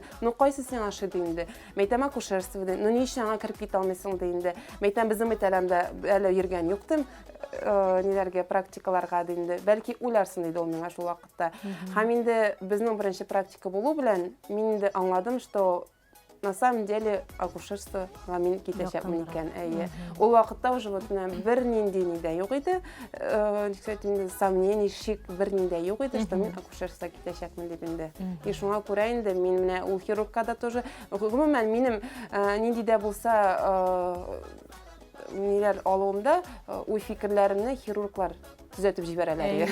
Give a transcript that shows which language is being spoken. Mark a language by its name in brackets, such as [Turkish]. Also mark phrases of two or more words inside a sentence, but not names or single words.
[Tatar] Ну кайсы син ашы диде. Мәйтәм акушерство диде. Ну ни өчен аңа кирип китә алмыйсың диде. Мәйтәм безнең мәктәптә әле йөргән юктым. Ниләргә практикаларга диде. Бәлки уйларсың диде ул миңа шул вакытта. Һәм инде безнең беренче практика булу белән мин инде аңладым, [Russian] что на самом деле [Tatar] акушерство мин китәчәкмен икән. Әйе. Ул вакытта [Russian] уже вот [Tatar] бер нинди дә юк иде. [Russian] Кстати, сомнений, [Tatar] шик бер нинди юк иде, что мин акушерство китәчәкмен дип инде. И шуңа күрә инде мин менә ул хирургка да тоже гомумән минем нинди дә булса ниләр алуымда уй фикерләремне хирурглар төзәтеп җибәрәләр.